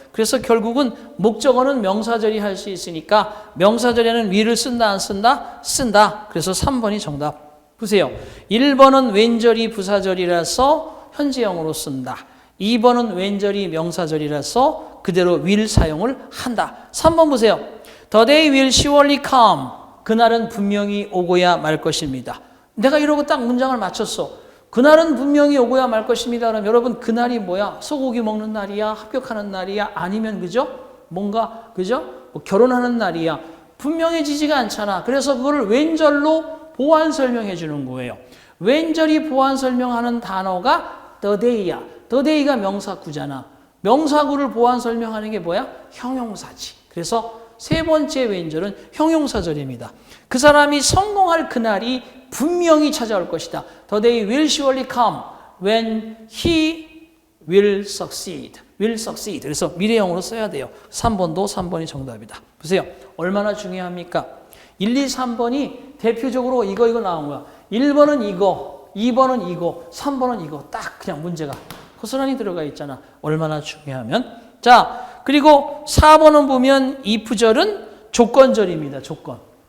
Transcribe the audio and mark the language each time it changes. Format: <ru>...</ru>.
<ko>그래서 결국은 목적어는 명사절이 할 수 있으니까 명사절에는 will을 쓴다 안 쓴다? 쓴다. 그래서 3번이 정답. 보세요. 1번은 왼절이 부사절이라서 현재형으로 쓴다. 2번은 왼절이 명사절이라서 그대로 will 사용을 한다. 3번 보세요.</ko> <en>The day will surely come.</en> <ko>그날은 분명히 오고야 말 것입니다. 내가 이러고 딱 문장을 맞췄어. 그날은 분명히 오고야 말 것입니다. 그럼 여러분 그날이 뭐야? 소고기 먹는 날이야? 합격하는 날이야? 아니면 그죠? 뭔가 그죠? 뭐 결혼하는 날이야? 분명해지지가 않잖아. 그래서 그거를 왼절로 보완 설명해 주는 거예요. 왼절이 보완 설명하는 단어가 the day야. the day가 명사구잖아. 명사구를 보완 설명하는 게 뭐야? 형용사지. 그래서 세 번째 왼절은 형용사절입니다. 그 사람이 성공할 그날이 분명히 찾아올 것이다.</ko> <en>The day will surely come when he will succeed. will succeed.</en> <ko>그래서 미래형으로 써야 돼요. 3번이 정답이다. 보세요. 얼마나 중요합니까? 1, 2, 3번이 대표적으로 이거 나온 거야. 1번은 이거, 2번은 이거, 3번은 이거. 딱 그냥 문제가 고스란히 들어가 있잖아. 얼마나 중요하면. 자, 그리고 4번은 보면 if절은 조건절입니다. 조건.</ko>